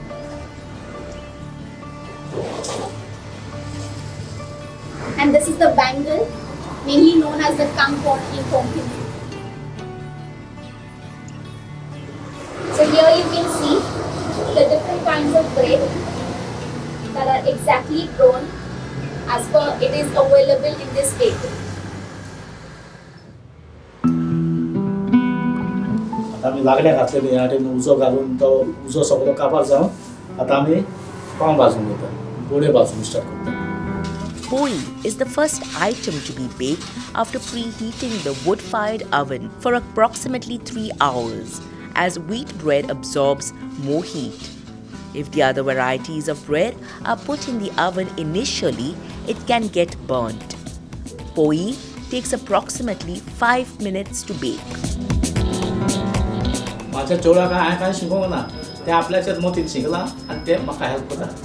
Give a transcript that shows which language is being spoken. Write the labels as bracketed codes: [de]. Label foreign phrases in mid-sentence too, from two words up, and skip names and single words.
[en] And this is the bangle, mainly known as the kampot in Konkani. So here you can see the different kinds of bread that are exactly grown as per it is available in this bakery. [kok] आता आमी लागड्या घातलेली ह्या टायम उजो घालून तो उजो सगळो काबार जावन आता आमी पाव भाजून घेता, गोडे भाजून स्टार्ट करता. [en] Poiee is the first item to be baked after preheating the wood-fired oven for approximately 3 hours, as wheat bread absorbs more heat. If the other varieties of bread are put in the oven initially, it can get burnt. Poiee takes approximately 5 minutes to bake. [kok] माझ्या चेडवाक हांवें कांय शिकोवंक ना, तें आपल्याच्याच मोतीन शिकलां आनी तें म्हाका हेल्प करता.